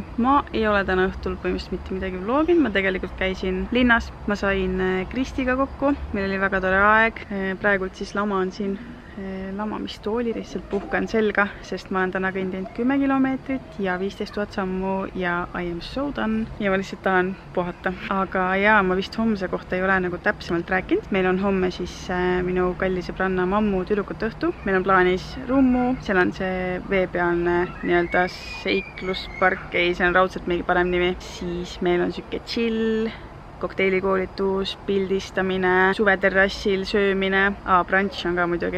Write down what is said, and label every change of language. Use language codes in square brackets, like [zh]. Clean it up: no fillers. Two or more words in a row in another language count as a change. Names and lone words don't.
[et] Ma ei ole täna õhtul põhimõtteliselt mitte midagi vlogin. Ma tegelikult käisin linnas. Ma sain Kristiga kokku. Meil oli väga tore aeg. Praegult siis lama on siin lamamistooli, lihtsalt puhkan selga, sest ma olen täna kõndinud 10 kilomeetrit ja 15 000 sammu ja [en] I am so done. [et] Ja ma lihtsalt tahan puhata. Aga jaa, ma vist homse kohta ei ole nagu täpsemalt rääkinud. Meil on homme siis minu kalli sõbranna Mammu tüdrukute õhtu. Meil on plaanis Rummu, seal on see veepealne nii-öelda seikluspark, ei, see on raudselt mingi parem nimi. Siis meil on süke chill, kokteilikoolitus, pildistamine, suveterrassil söömine, brunch on ka muidugi.